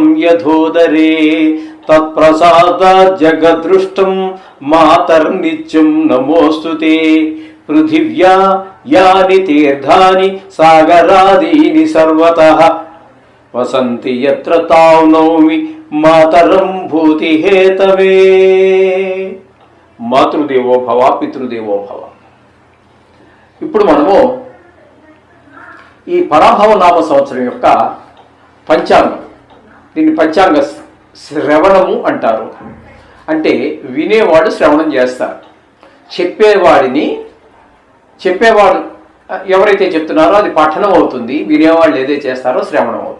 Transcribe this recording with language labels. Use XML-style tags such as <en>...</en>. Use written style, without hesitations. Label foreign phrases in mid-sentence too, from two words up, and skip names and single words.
<sa>यथोदरे तत्प्रसादात् जगदृष्टं मातर्नित्यं नमोऽस्तुते पृथिव्या यानि तीर्थानि सागरादीनि सर्वतः वसन्ति यत्र तां नौमि मातरं भूति हेतवे मातृदेवो भव पितृदेवो भव.</sa> <te>ఇప్పుడు మనము ఈ పరాభవ నామ సంవత్సరం యొక్క పంచాంగం, దీన్ని పంచాంగ శ్రవణము అంటారు. అంటే వినేవాడు శ్రవణం చేస్తారు, చెప్పేవాడు ఎవరైతే చెప్తున్నారో అది పఠనం అవుతుంది, వినేవాళ్ళు ఏదైతే చేస్తారో శ్రవణం అవుతుంది.</te>